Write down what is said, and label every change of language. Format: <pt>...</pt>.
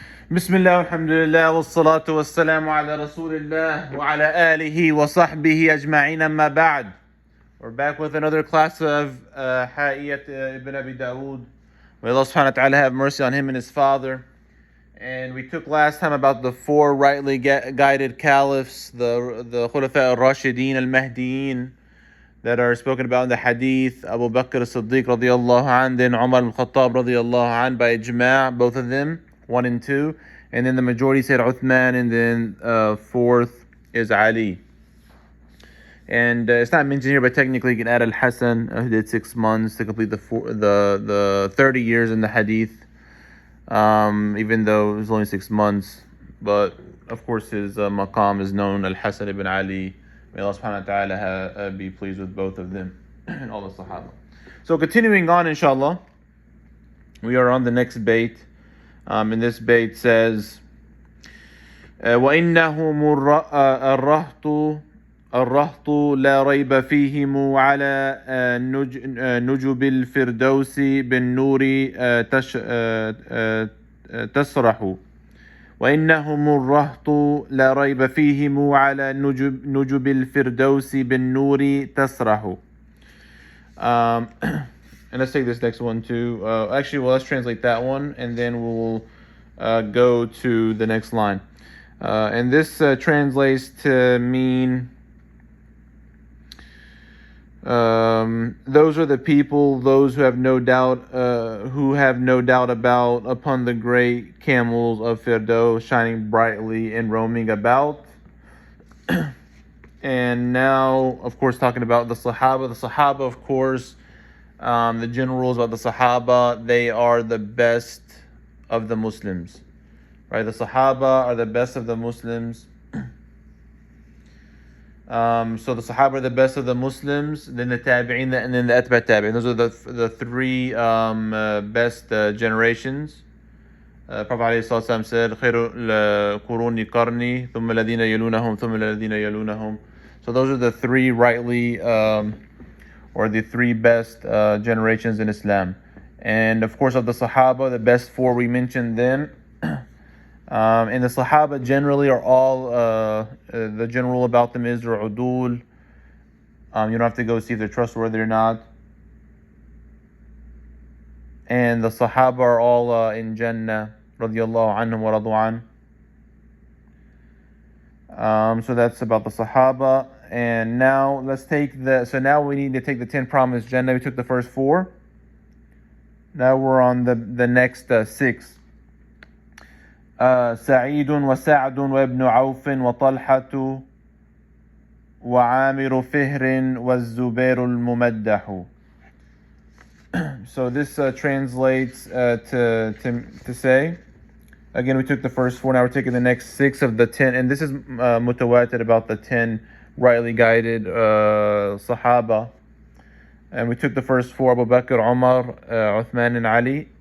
<ar>بسم الله والحمد لله والصلاة والسلام على رسول الله وعلى آله وصحبه أجمعين أما بعد.</ar> <en>We're back with another class of Haiyah Ibn Abi Dawud. May Allah subhanahu wa ta'ala have mercy on him and his father. And we took last time about the four rightly guided caliphs, the Khulafa al-Rashideen al-Mahdiyin, that are spoken about in the hadith. Abu Bakr as-Siddiq radiyallahu an, then Umar al-Khattab radiyallahu an by ijma', both of them, 1 and 2. And then the majority said Uthman, and then fourth is Ali. And it's not mentioned here, but technically you can add Al-Hasan, who did 6 months to complete the 30 years in the hadith, even though it was only 6 months. But of course his maqam is known, Al-Hasan ibn Ali. May Allah subhanahu wa ta'ala be pleased with both of them and all the Sahaba. So continuing on, inshallah, we are on the next bayt. And this bayt says,</en> <ar>وَإِنَّهُمُ الرَّهْطُ لَا رَيْبَ فِيهِمُ عَلَى نُجُبِ الْفِرْدَوْسِ بِالنُّورِ تَسْرَحُ وَإِنَّهُمُ الرَّهْطُ لَا رَيْبَ فِيهِمُ عَلَى نُجُبِ الْفِرْدَوْسِ بِالنُّورِ تَسْرَحُ.</ar> <en>And let's take this next one too. Let's translate that one, and then we'll go to the next line. And this translates to mean, those are the people, those who have no doubt about upon the great camels of Firdaus, shining brightly and roaming about. And now, of course, talking about the Sahaba. The Sahaba, of course, the general rules about the Sahaba, they are the best of the Muslims. Right? The Sahaba are the best of the Muslims. So the Sahaba are the best of the Muslims, then the Tabi'in, and then the Atba' Tabi'in. Those are the three best generations. Prophet ﷺ said,</en> <ar>خير القرون قرني ثم الذين يلونهم ثم الذين يلونهم.</ar> <en>So those are the three rightly or the three best generations in Islam. And of course of the Sahaba, the best four, we mentioned them. And the Sahaba generally are all, the general rule about them is they're udul. You don't have to go see if they're trustworthy or not. And the Sahaba are all in Jannah, radiyallahu anhum wa radu an. So that's about the Sahaba. And now now we need to take the 10 Promised Jannah. We took the first 4. Now we're on the next 6.</en> <ar>سعيد وسعد وابن عوف وطلحة وعامر فهر والزبير الممدح.</ar> <en>So this translates to say, again, we took the first 4, now we're taking the next 6 of the 10, and this is mutawatir about the 10 rightly guided Sahaba. And we took the first 4, Abu Bakr, Umar, Uthman, and Ali.</en>